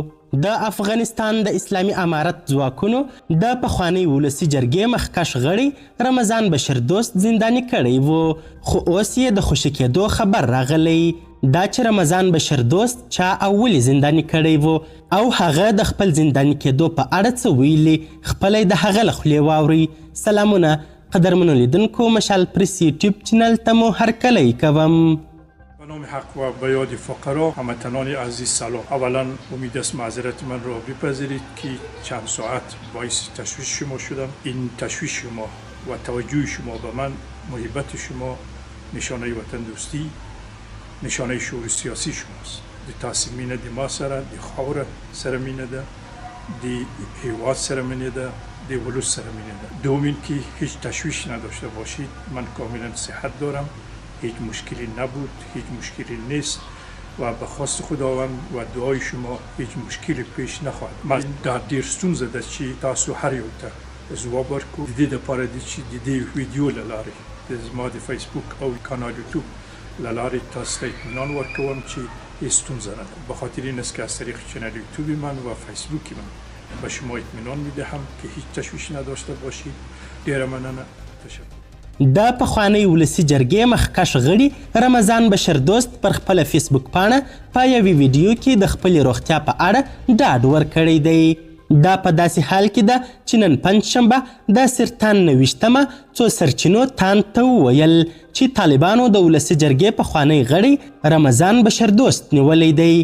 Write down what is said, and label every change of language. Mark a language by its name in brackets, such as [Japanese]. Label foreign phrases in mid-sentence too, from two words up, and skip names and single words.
[Pashto] د افغانستان د اسلامي امارت ځواکونو د پخواني ولسي جرګې مخکښ غړی رمضان بشردوست زنداني کړی و، خو اوس یې د خوشي کېدو خبر راغلی. دا چې رمضان بشردوست چا او ولې زنداني کړی و او هغه د خپل زنداني کېدو په اړه څه ویلي، خپله د هغه له خولې واورئ. سلامونه قدرمنو لیدونکو، مشال پرس یوټیوب چینل ته مو هرکلی کوم. [Persian] به نام حق و به یاد فقرا هموطنان عزیز سلام. اولا امید است معذرت من را بپذیرید که چند ساعت باعث تشویش شما شدم. این تشویش شما و توجه شما به من، محبت شما نشانه وطن دوستی، نشانه شعور سیاسی شماست. [Pashto] دی تاسیمینه دی ما سره، دی خاور سره مینه ده، دی هیواد سره مینه ده، دی ولوس سره مینه ده. [Persian] دومین که هیچ تشویش نداشته باشید. من کاملا صحت دارم، هیچ مشکلی نبود، هیچ مشکلی نیست و به خواست خداوند و دعای شما هیچ مشکلی پیش نخواهد. [Pashto] من در دیر ستونزه ده چی تاسو هر یو ته ځواب ورکو. د دې دپاره دي چې د دې ویډیو له لارې د زما د فیسبوک او کانال یوټیوب له لارې تاسو ته اطمینان ورکوم چې هیڅ ستونزه نه ده. [Persian] بخاطر این است که از طریق چنل یوتیوب من و فیسبوک من به شما اطمینان میدهم که هیچ تشویش نداشته باشید. [Pashto] ډیره مننه. تشکر. د پخواني ولسي جرګې مخکښ غړي رمضان بشردوست پر خپله فیسبوک پاڼه په یوې ویډیو کې د خپلې روغتیا په اړه ډاډ ورکړی دی. دا په داسې حال کې ده چې نن پنجشنبه د سرطان 29مه څو سرچینو تاند ته وویل چې طالبانو د ولسي جرګې پخوانی غړی رمضان بشردوست نیولی دی.